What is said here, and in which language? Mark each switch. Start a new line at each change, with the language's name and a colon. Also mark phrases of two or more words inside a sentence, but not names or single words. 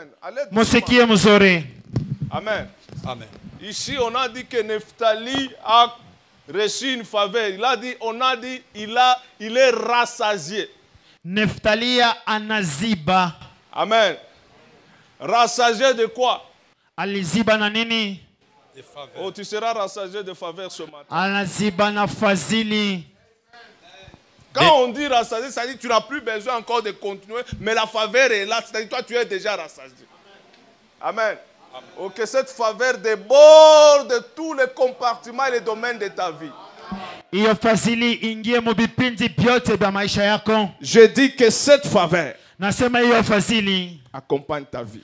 French: Amen. Amen. Ici, on a dit que Nephtali a reçu une faveur. On a dit, il est rassasié.
Swahili: Nephtali anaziba.
French: Amen. Rassasié de quoi?
Swahili: Aliziba na nini?
French: Oh, tu seras rassasié de faveur ce matin.
Swahili: Anaziba na fazili.
French: Quand on dit rassasié, ça dit que tu n'as plus besoin encore de continuer, mais la faveur est là. C'est-à-dire que toi, tu es déjà rassasié. Amen. Oh, que cette faveur déborde tous les compartiments et les domaines de ta vie. Je dis que cette faveur accompagne ta vie.